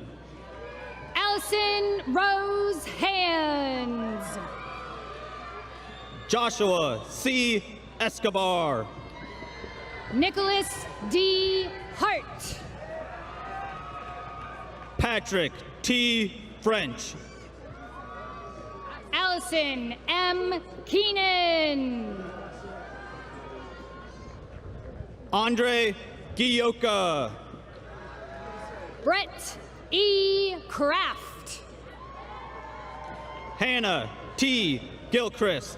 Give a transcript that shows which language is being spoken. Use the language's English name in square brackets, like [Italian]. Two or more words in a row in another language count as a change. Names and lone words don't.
[English] Allison Rose Hands. Joshua C. Escobar. Nicholas D. Hart. Patrick T. French. Allison M. Keenan. Andre Gioka. Brett E. Kraft. Hannah T. Gilchrist.